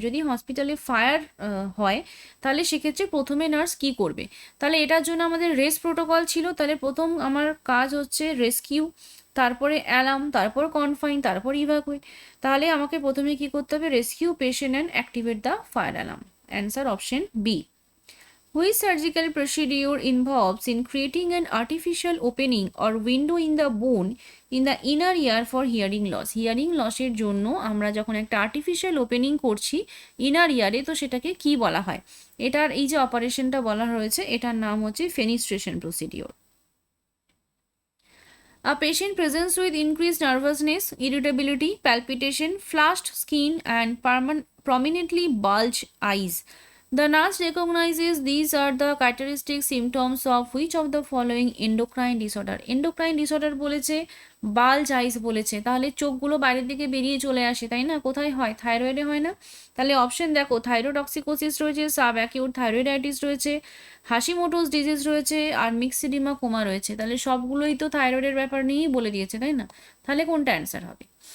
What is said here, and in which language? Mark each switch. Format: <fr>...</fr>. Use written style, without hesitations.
<bn>যদি হসপিটালে ফায়ার হয় তাহলে সেক্ষেত্রে প্রথমে নার্স কি করবে? তাহলে এটার জন্য আমাদের রেস্ট প্রোটোকল ছিল, তাহলে প্রথম আমার কাজ হচ্ছে রেস্কিউ, তারপরে অ্যালার্ম, তারপর কনফাইন, তারপর ইভাকুয়েট। তাহলে আমাকে প্রথমে কি করতে হবে?</bn> <en>Rescue patient and activate the fire alarm.</en> <bn>Answer option B.</bn> <en>Which surgical procedure involves in creating an artificial opening or window in the bone in the inner ear for hearing loss?</en> <bn>Hearing লসের জন্য আমরা যখন একটা artificial opening করছি inner ইয়ারে, তো সেটাকে কি বলা হয়? এটার এই যে অপারেশনটা বলা হয়েছে এটার নাম হচ্ছে ফেনিস্ট্রেশন procedure.</bn> <en>A patient presents with increased nervousness, irritability, palpitation, flushed skin and prominently bulged eyes. The nurse recognizes these are the characteristic symptoms of which of the following endocrine disorder?</en> <bn>Endocrine disorder বলেছে, বাল্জ আইস বলেছে, তাহলে চোখগুলো বাইরের দিকে বেরিয়ে চলে আসে, তাই না? কোথায় হয়? থাইরয়েডে হয় না? তাহলে অপশন দেখো, থাইরোটক্সিকোসিস রয়েছে, সাব অ্যাকিউট থাইরয়েডাইটিস রয়েছে, হাশিমোটোস ডিজিজ রয়েছে, আর মিক্সিডিমা কোমা রয়েছে। তাহলে সবগুলোই তো থাইরয়েডের ব্যাপার নিয়েই বলে দিয়েছে, তাই না? তাহলে কোনটা অ্যান্সার হবে?</bn>